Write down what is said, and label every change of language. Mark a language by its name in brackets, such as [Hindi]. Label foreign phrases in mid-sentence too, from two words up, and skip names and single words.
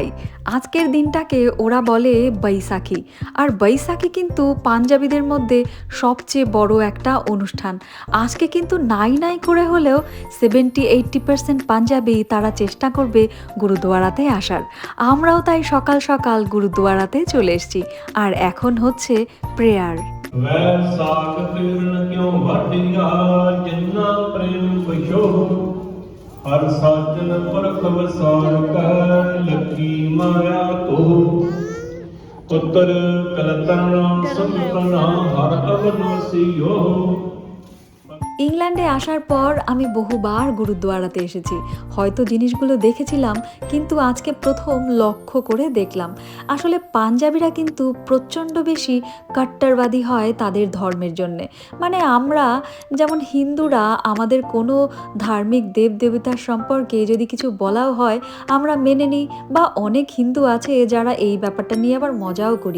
[Bangla] আজকের দিনটাকে ওরা বলে বৈশাখী, আর বৈশাখী কিন্তু পাঞ্জাবিদের মধ্যে সবচেয়ে বড় একটা অনুষ্ঠান। আজকে কিন্তু নাই নাই করে হলেও 70-80% পাঞ্জাবি তারা চেষ্টা করবে গুরুদুয়ারাতে আসার। আমরাও তাই সকাল সকাল গুরুদুয়ারাতে চলে এসেছি, আর এখন হচ্ছে প্রেয়ার। [Punjabi] ਵੈਸਾਖ ਤੀਰਨ ਕਿਉ ਵਾਢੀਆ ਜਿੰਨਾ ਪ੍ਰੇਮ ਪਛੋ ਹਰ ਸਾਜਨ ਪਰਖ ਵਸਾਰ ਕੈ ਲੱਗੀ ਮਾਇਆ ਤੋ ਪੁੱਤਰ ਕਲਤਨ ਸੰਪਨਾ ਹਰ ਅਵਨਸੀਓ। [Bangla] ইংল্যান্ডে আসার পর আমি বহুবার গুরুদুয়ারাতে এসেছি, হয়তো জিনিসগুলো দেখেছিলাম, কিন্তু আজকে প্রথম লক্ষ্য করে দেখলাম। আসলে পাঞ্জাবিরা কিন্তু প্রচণ্ড বেশি কট্টরবাদী হয় তাদের ধর্মের জন্যে। মানে আমরা যেমন হিন্দুরা, আমাদের কোনো ধার্মিক দেবদেবতার সম্পর্কে যদি কিছু বলাও হয় আমরা মেনে নিই, বা অনেক হিন্দু আছে যারা এই ব্যাপারটা নিয়ে আবার মজাও করি।